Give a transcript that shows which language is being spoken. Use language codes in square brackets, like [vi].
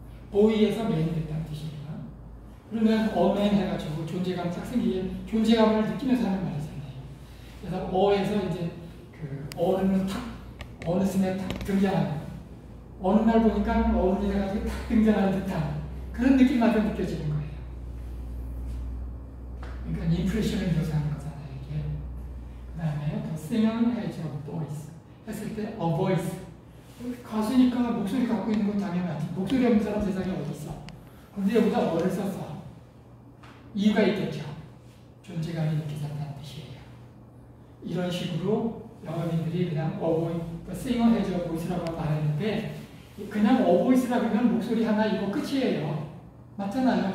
[ko] 보이에서 맨 됐다는 뜻이에요. 그러면 어맨 해가지고 존재감 딱 생기게 존재감을 느끼면서 하는 말이잖아요. 그래서 어에서 이제 그 어른은 탁 어느 순에 탁 등장하는 어느 날 보니까 어른이 돼가지고 탁 등장하는 듯한 그런 느낌마저 느껴지는 거예요. 그러니까 인프레션을 묘사하는 거잖아요. 이게. [en] 그 다음에 The singer has a voice. [ko] 했을 때 a voice. 가수니까 목소리 갖고 있는 건 당연하지. 목소리 없는 사람 세상에 어디 있어? 근데 여기다 어를 썼어. 이유가 있겠죠. 존재감이 느껴졌다는 뜻이에요. 이런 식으로 영어민들이 그냥 [en] singer has a voice [ko] 라고 말했는데 그냥 voice라고 하면 목소리 하나 이거 끝이에요. 맞잖아요.